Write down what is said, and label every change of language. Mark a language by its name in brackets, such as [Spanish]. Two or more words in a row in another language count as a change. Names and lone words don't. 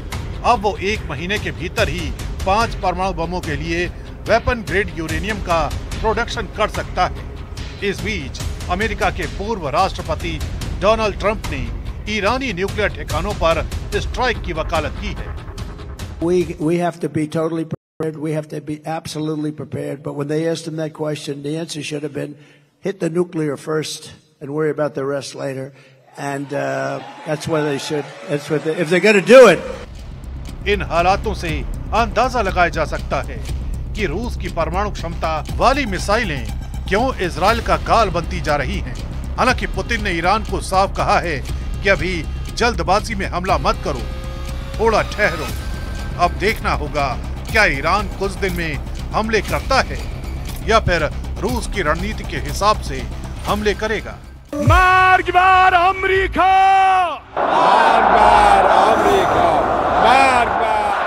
[Hindi] अब वो 1 महीने के भीतर ही 5 परमाणु बमों के लिए [English] weapon grade uranium [Hindi] का प्रोडक्शन कर सकता है। इस बीच अमेरिका के पूर्व राष्ट्रपति डोनाल्ड ट्रंप ने ईरानी न्यूक्लियर ठिकानों पर स्ट्राइक की वकालत की है। [English] We have to be totally prepared. We have to be absolutely prepared. But when they asked him that question, the answer should have been hit the nuclear first and worry about the rest later. And that's what they should. That's what if they're going to do it. [Hindi] इन हालातों से अंदाजा लगाया जा सकता है कि रूस की परमाणु क्षमता वाली मिसाइलें क्यों इजराइल का गाल बनती जा रही हैं। हालांकि पुतिन ने ईरान को साफ कहा है कि अभी जल्दबाजी में हमला मत करो, थोड़ा ठहरो। अब देखना होगा क्या ईरान कुछ दिन में हमले करता है या फिर रूस की रणनीति के हिसाब से हमले करेगा। [Persian] مرگبر آمریکا مرگبر آمریکا مرگبر